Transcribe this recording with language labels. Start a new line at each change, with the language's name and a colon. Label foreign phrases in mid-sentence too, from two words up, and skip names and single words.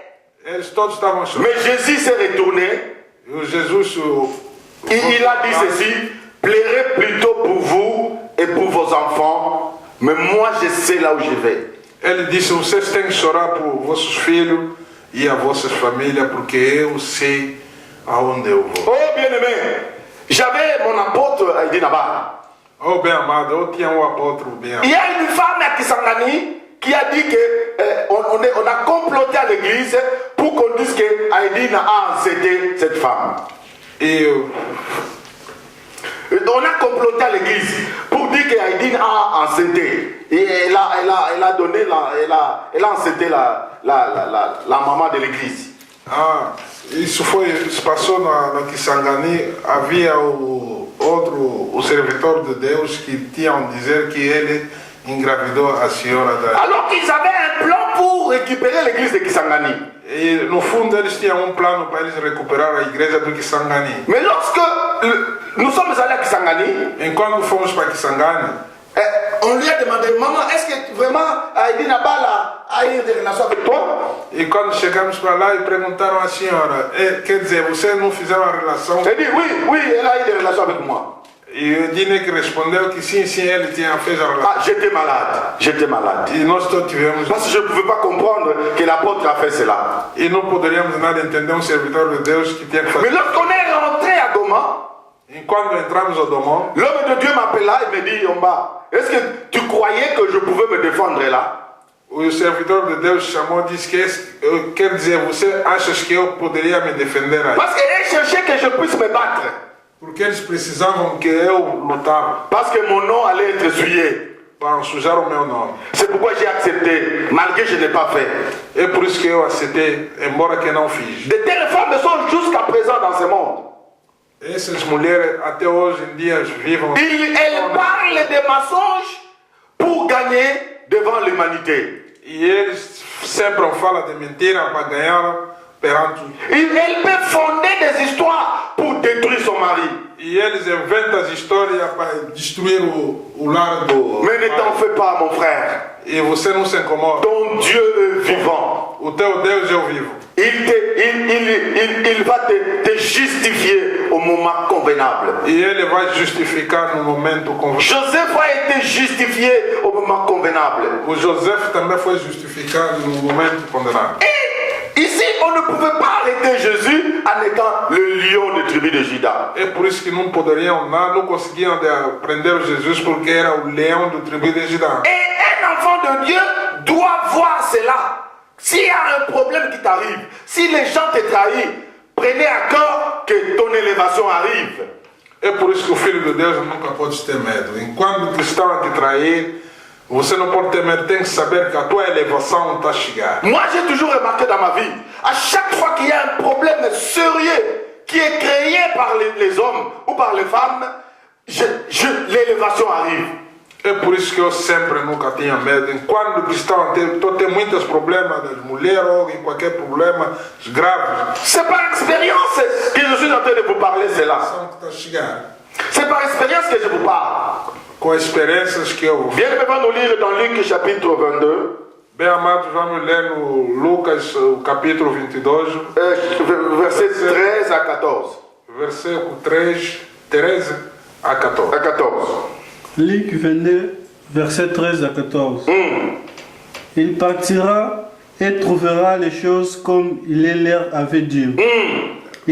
Portuguese: Eles todos estavam a chorar.
French: Mais Jésus s'est retourné.
Portuguese: E o Jesus
French: Il a dit ceci: pleurez plutôt pour vous et pour vos enfants, mais moi je sais là où je vais.
Portuguese: Ele disse: vocês têm que chorar por vossos filhos e as vossas famílias, porque eu sei aonde eu vou.
French: Oh bien-aimé, j'avais mon apôtre Aïdi Nabal.
Portuguese: Oh bem amado, eu tinha um apóstolo bem amado.
French: Il y a une femme à Kisangani qui a dit que on a comploté à l'église pour qu'on dise que Aïdi a enceinté cette femme.
Portuguese: E
French: On a comploté à l'église pour dire qu'Aïdine a enceinté. Et elle a donné, elle a enceinté la maman de l'église.
Portuguese: Ah, isso se passou na Kisangani. Havia o servitor de Deus que tinham dizer que ele engravidou a senhora da...
French: Alors qu'ils avaient un plan pour récupérer l'église de Kisangani.
Portuguese: E no fundo eles tinham plan para eles recuperar a igreja do Kisangani.
French: Mais lorsque nous sommes allés à Kisangani,
Portuguese: Enquanto fomos para Kisangani,
French: on lui a demandé: maman, est-ce que vraiment Aïdine Nabal a eu des relations avec toi?
Portuguese: e quando chegamos para lá e perguntaram à senhora, quer dizer, vocês não fizeram a relação?
French: Elle dit: oui, elle a eu des relations avec moi.
Portuguese: E o Dine que respondeu que sim, ele tinha feito a relação.
French: Ah, j'étais malade.
Portuguese: E nós todos tivemos.
French: Parce que je ne pouvais pas comprendre que l'apôtre a fait cela.
Portuguese: E não poderíamos nada entender um servidor de Deus que tinha que
French: Mais
Portuguese: fazer.
French: lorsqu'on est rentré à Goma,
Portuguese: Enquanto entramos ao Domon,
French: l'homme de Dieu m'appela et me dit: Omba, est-ce que tu croyais que je pouvais me défendre là?
Portuguese: o servidor de Deus chamou e disse que quer dizer, você acha que eu poderia me defender aí?
French: Parce qu'ils cherchaient que je puisse me battre.
Portuguese: Porque eles precisavam que eu lutava
French: Parce que mon nom allait être souillé.
Portuguese: para sujar o meu nome.
French: C'est pourquoi j'ai accepté, malgré que je n'ai pas fait.
Portuguese: É por isso que eu aceitei, embora que não fiz.
French: De telles femmes sont jusqu'à présent dans ce monde.
Portuguese: Essas mulheres até hoje em dia vivem.
French: Elles parlent des mensonges pour gagner devant l'humanité.
Portuguese: E eles sempre falam de mentira para ganhar perante.
French: Elle peut fonder des histoires pour détruire son mari.
Portuguese: E eles inventam as histórias para destruir o lar do.
French: Mais ne t'en fais pas, mon frère.
Portuguese: E você não se incomoda.
French: Ton Dieu est vivant.
Portuguese: O teu Deus é o vivo.
French: Il va te justifier au moment convenable.
Portuguese: E ele vai justificar no momento convencional.
French: Joseph a été justifié au moment convenable.
Portuguese: O José também foi justificado no momento condenado.
French: Et ici, on ne pouvait pas arrêter Jésus en étant le lion de tribu de Juda.
Portuguese: É por isso que não poderiam, não conseguiam prender Jesus porque era o leão do tribo de Judá.
French: Et un enfant de Dieu doit voir cela. S'il y a un problème qui t'arrive, si les gens te trahissent, prenez à cœur que ton élévation arrive.
Portuguese: É por isso que o Filho de Deus nunca pode ter medo. Enquanto cristão te trair, você não pode ter medo, tem que saber que a tua elevação está a chegar.
French: Moi, j'ai toujours remarqué dans ma vie, à chaque fois qu'il y a un problème sérieux qui est créé par les hommes ou par les femmes, l'élévation arrive.
Portuguese: É por isso que eu sempre nunca tinha medo. Enquanto cristão tem muitos problemas das mulheres ou em qualquer problema grave.
French: C'est par expérience que je suis en train de vous parler cela. C'est par expérience que je vous parle.
Portuguese: Com experiências que eu...
French: Bien, nous allons nous lire dans Luc chapitre 22.
Portuguese: Bem, amados, vamos ler no Lucas, o capítulo 22.
French: Verset 13 à 14.
Portuguese: Versículo 13 a 14.
French: À 14. Luc 22, verset 13 à 14. Il partira et trouvera les choses comme il les leur avait dit.